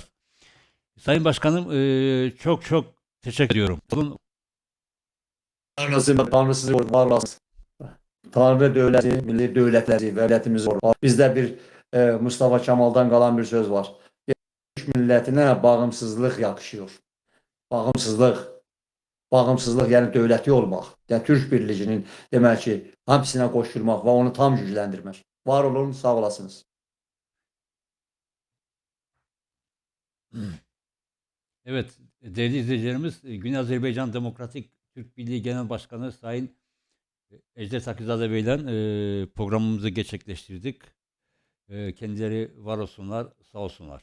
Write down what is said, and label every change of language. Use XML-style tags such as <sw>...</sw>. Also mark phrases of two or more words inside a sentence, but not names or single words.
<tr>Sayın Başkanım çok teşekkür ediyorum.</tr> <az>Tanrı sizi var olasın.</az> <tr>Tanrı devleti, milli devletleri, devletimiz var. Bizde bir Mustafa Kemal'dan kalan bir söz var. Türk milletine bağımsızlık yakışıyor.</tr> <az>Bağımsızlıq yəni dövləti olmaq. Yəni Türk birliğinin demək ki, hamısına qoşulmaq və onu tam gücləndirmək. Var olun, sağ olasınız.</az> <tr>Evet, değerli izleyicilerimiz, Güney Azerbaycan Demokratik Türk Birliği Genel Başkanı Sayın Ejder Takizade Bey'le programımızı gerçekleştirdik. Kendileri var olsunlar, sağ olsunlar.</tr>